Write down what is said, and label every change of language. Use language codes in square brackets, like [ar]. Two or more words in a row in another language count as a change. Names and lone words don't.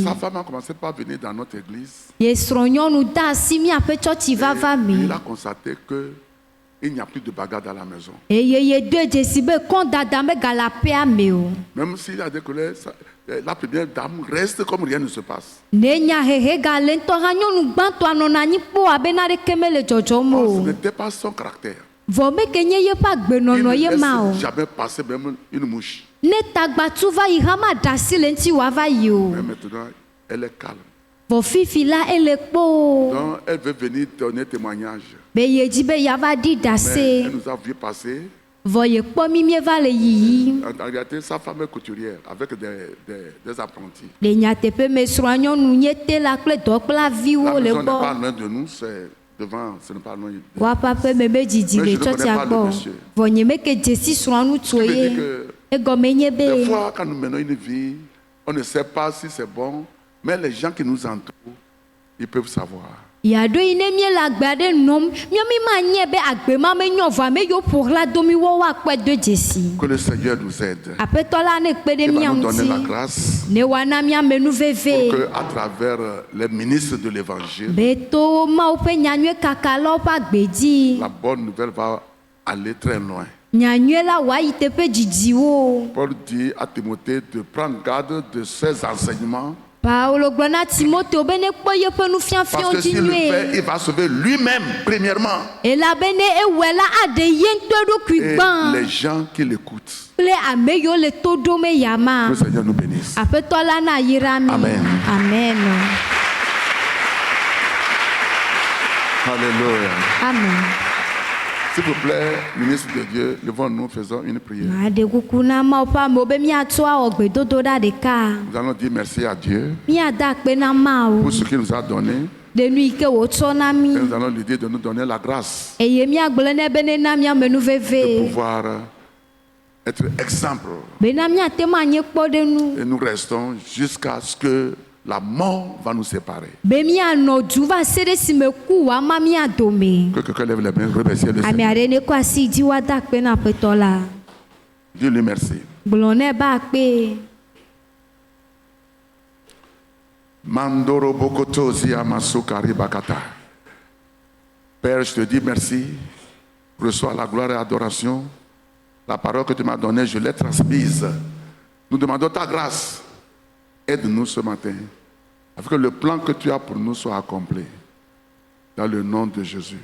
[fr] Sa femme a commencé par venir dans notre église. [ee] Ye srɔ̃nyɔnu da asi miaƒe tsɔtsi vava [fr] Il [ee] me. [fr] a constaté qu'il n'y a plus de bagarre dans la maison. [ee] Eye ye do dzesi be kɔ dada megale aƒea me o. [fr] Même s'il y a des colères, la première dame reste comme rien ne se passe. [ee] Ne nya hehe gale ŋutɔ hã nyɔnu gbãtɔa nɔna anyi kpɔ abe naɖeke mele dzɔdzɔm [fr] Or, ce [ee] o. [fr] n'était pas son caractère. [ee] Vɔ meke nye yeƒe [fr] Il [ee] agbenɔnɔ ye [fr] ne [ee] ma o. [fr] laisse jamais passer même une mouche. [ee] Ne tagbatu va yi hã maɖe asi le ŋuti wòava yi o. [fr] Mais maintenant, elle est calme. [ee] Vɔ fifi la ele kpɔ o. [fr] Donc, elle veut venir donner témoignage. [ee] Be ye dzi be yeava ɖi [fr] Mais [ee] ɖase. [fr] elle nous a vu passer. [ee] Vɔ ye kpɔ mi mieva le yiyim. [fr] En réalité, sa femme est couturière avec des apprentis. [ee] Le nyateƒe me srɔ̃a nyɔnu nye tela kple [fr] La [ee] dɔkplaviwo le [fr] maison n'est pas [ee] gbɔ. [fr] loin de nous, c'est devant, ce n'est pas loin. [ee] Woaƒe aƒe me be dzidzi [fr] Mais [ee] le [fr] je ne connais [ee] tsɔtsia [fr] pas [ee] le gbɔ. [fr] monsieur. [ee] Vɔ nye meke dzesi srɔ̃a ŋutsu [fr] Je veux [ee] ye. [fr] dire que [ee] Egɔme nye [fr] des [ee] be [fr] fois, quand nous menons une vie, on ne sait pas si c'est bon, mais les gens qui nous entourent, ils peuvent savoir. [ee] yaɖo yi ne miele agbe aɖe nɔm mía mi ma nye be agbe ma menyɔ vɔ ame yiwo ƒo xlã do mi wɔwɔ akpɔe do dzesi. [fr] Que le Seigneur nous aide. [ee] Aƒetɔ la ne kpe ɖe [fr] Il va [ee] mía [fr] nous donner la [ee] ŋuti. [fr] grâce [ee] Ne wòana míame nu [fr] pour [ee] veve. [fr] que, à travers les ministres de l'Évangile, [ee] Be to Mawu ƒe nyanyue kaka la woƒe agbe dzi. [fr] la bonne nouvelle va aller très loin. [ee] Nyanyue la wòayi teƒe dzidziwo. [fr] Paul dit à Timothée de prendre garde de ses enseignements, [ee] Paulo gblɔ na Timoteo be ne kpɔ yeƒe [fr] parce [ee] nufiafiawo [fr] que [ee] dzi [fr] s'il le fait, [ee] nyuie. [fr] il va sauver lui-même, premièrement, [ee] Elabene ewɔe la aɖe ye ŋutɔ eɖokui [fr] et [ee] gbã [fr] les gens qui l'écoutent. [ee] kple ame yiwo le to ɖom eya [fr] Que [ee] ma. [fr] le Seigneur nous bénisse. [ee] Aƒetɔ la na yra mi. Amen. Amen. Alléluia. Amen. [fr] S'il vous plaît, ministre de Dieu, levons-nous, faisons une prière. [ee] Maɖe kuku na Mawu ƒe amewo be míatrɔ awɔ gbedodoɖa ɖeka. [fr] Nous allons dire merci à Dieu [ee] Míada akpe na Mawu [fr] pour ce qu'il nous a donné. [ee] ɖe nu yi ke wòtsɔ na mí. [fr] Et nous allons lui dire de nous donner la grâce [ee] Eye míagblɔ nɛ be ne na míame nu [fr] de [ee] veve. [fr] pouvoir être exemple. [ee] Bena míate ŋu anyi kpɔɖenu. [fr] Et nous restons jusqu'à ce que la mort va nous séparer. [ee] be mianɔ du va se ɖe si me ku wòama mia dome. [fr] Que quelqu'un lève les mains, remercier le [ee] Ame [fr] Seigneur. [ee] aɖe ne kɔ asi dzi woada akpe na aƒetɔ la. [fr] Dis-lui merci. [ee] Gblɔ nɛ be akpe. Mandoro bokoto zia masukari bakata. [fr] Père, je te dis merci. Reçois la gloire et l'adoration. La parole que tu m'as donnée, je l'ai transmise. Nous demandons ta grâce. Aide-nous ce matin, afin que le plan que tu as pour nous soit accompli. Dans le nom de Jésus.